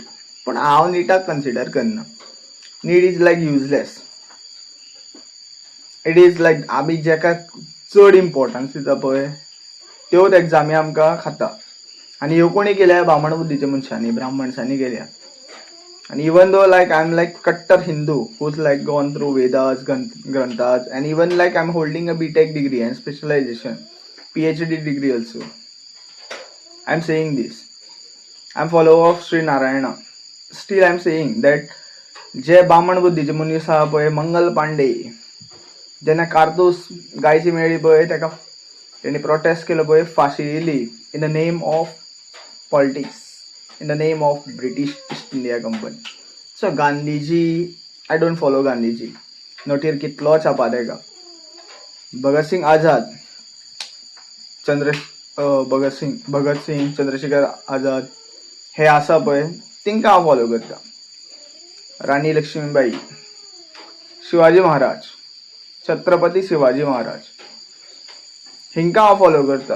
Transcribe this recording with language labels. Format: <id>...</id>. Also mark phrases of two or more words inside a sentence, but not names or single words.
<kok>पण हांव नीटाक कन्सिडर करना.</kok> <en>NEET is like useless. it is like</en> <kok>आमी जेका चड इम्पॉर्टन्स दिता पळय त्योच एग्जामी आमकां खाता. आनी ह्यो कोणी केल्या, ब्राह्मण बुद्धीच्या मनशांनी, ब्राह्मणसांनी केल्या.</kok> <en>And even though like I'm like Kattar Hindu who's like gone through Vedas, Granthas, and even like I'm holding a BTech degree and specialization, PhD degree also. I'm saying this. I'm follower of Sri Narayana. Still I'm saying that</en> <kok>जे ब्राह्मण बुद्धीचे मनीस आहा पळय, मंगल पांडे, जेन्ना कारतूस गायची मेळ्ळी पळय ताका तेणी प्रोटेस्ट केलो पळय, फाशी दिली</kok> <en>in the name of politics, in the name of British East India Company. So Gandhiji, I don't follow Gandhiji. Not here</en> <kok>कितलो छापा तेका. भगत सिंग आझाद, भगत सिंग चंद्रशेखर आझाद हे आसा पळय तिंका हांव फॉलो करता. राणी लक्ष्मीबाई, शिवाजी महाराज, छत्रपती शिवाजी महाराज हिंका हांव फॉलो करता.</kok>